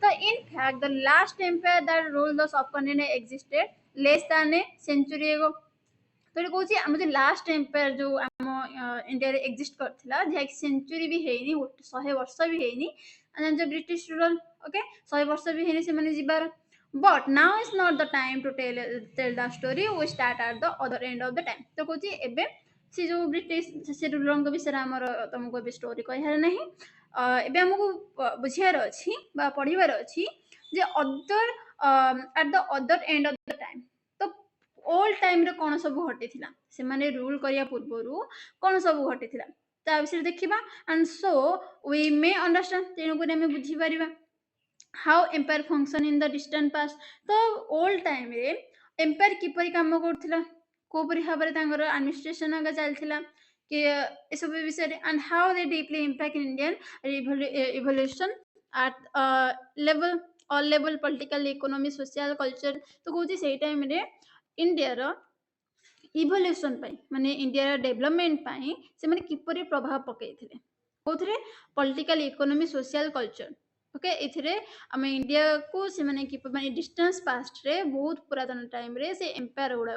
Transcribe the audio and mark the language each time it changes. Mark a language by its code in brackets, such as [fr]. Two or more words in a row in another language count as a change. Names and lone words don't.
[en] In fact the last empire that rule the subcontinent existed less than a century ago [or] ତ ଏଠି କହୁଛି ଆମ ଯୋଉ [en] last empire [or] ଯୋଉ ଆମ ଇଣ୍ଡିଆରେ ଏକ୍ଜିଷ୍ଟ କରିଥିଲା ଯାହାକି ସେଞ୍ଚୁରୀ ବି ହେଇନି 100 ବର୍ଷ ବି ହେଇନି ଜାଣିଛ [en] British ruler [or] ଓକେ 100 ବର୍ଷ ବି ହେଇନି ସେମାନେ ଯିବାର [en] but now is not the time to tell the story we start at the other end of the time [or] ତ କହୁଛି ଏବେ ସେ ଯୋଉ ବ୍ରିଟିଶ ସେ ରୁଲରଙ୍କ ବିଷୟରେ ଆମର ତମକୁ ଏବେ ଷ୍ଟୋରି କହିବାର ନାହିଁ ଏବେ ଆମକୁ ବୁଝିବାର ଅଛି ବା ପଢିବାର ଅଛି ଯେ ଅଦର [en] at the other end of the time [or] ତ [en] old time ରେ [or] କଣ ସବୁ ଘଟିଥିଲା ସେମାନେ ରୁଲ କରିବା ପୂର୍ବରୁ କଣ ସବୁ ଘଟିଥିଲା ତା ବିଷୟରେ ଦେଖିବା [en] and so we may understand [or] ତେଣୁକରି ଆମେ ବୁଝିପାରିବା [en] how empire function in the distant past [or] ତ [en] old time [or] ରେ empire କିପରି କାମ କରୁଥିଲା କୋପରି ଭାବରେ ତାଙ୍କର administration ଆଗ ଚାଲିଥିଲା କି ଏସବୁ ବିଷୟରେ [en] and how they deeply impact Indian evolution at level all level political economy social culture [or] ତ କହୁଛି ସେଇ ଟାଇମ ରେ ଇଣ୍ଡିଆର ଇଭଲ୍ୟୁସନ ପାଇଁ ମାନେ ଇଣ୍ଡିଆର ଡେଭଲପମେଣ୍ଟ ପାଇଁ ସେମାନେ କିପରି ପ୍ରଭାବ ପକେଇଥିଲେ କୋଉଥିରେ [en] political economy social culture [or] ଓକେ ଏଥିରେ ଆମେ ଇଣ୍ଡିଆକୁ ସେମାନେ ମାନେ [en] distance past ରେ [or] ବହୁତ ପୁରାତନ ଟାଇମରେ ସେ ଏମ୍ପାୟାର ଗୁଡାକ